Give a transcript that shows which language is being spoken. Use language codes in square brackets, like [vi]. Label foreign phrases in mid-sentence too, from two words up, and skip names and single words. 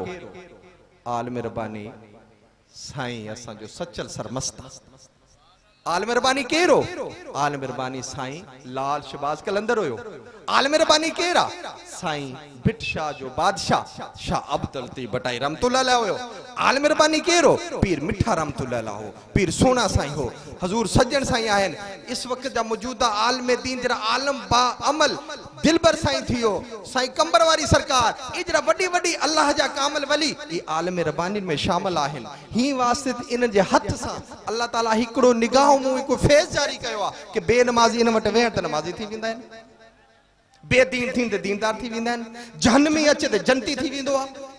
[sd] आलम रब्बानी साईं असांजो सचल सरमस्त। आलम रब्बानी केरु? आलम रब्बानी साईं लाल शहबाज कलंदर हुयो। आलम रब्बानी केरु आहे? साईं भिट शाह जो बादशाह शाह अब्दुल लतीफ बटाई [ar] رحمة الله عليه [sd] हुयो। आलम रब्बानी केरु? पीर मिठा [ar] رحمة الله عليه [sd] हो पीर सोना साईं हो हजूर सज्जन साईं आहिनि। इस वक्त जा मौजूदा आलम दीन जरा आलम बा अमल दिलबर साईं थियो साईं कंबर वारी सरकार इजरा वडी वडी अल्लाह जा कामल वली ई आलम रब्बानी में शामिल आहिनि। ही वास्ते इन जे हथ सां अल्लाह ताला हिकिड़ो निगाह मूं हिकु फैज़ जारी कयो आहे कि बेनमाज़ी इन वटि वेहण त नमाज़ी थी वेंदा आहिनि बेदीन थींदे दीनदार थी वेंदा आहिनि जहन्नमी अचे त जन्नती थी वेंदो आहे।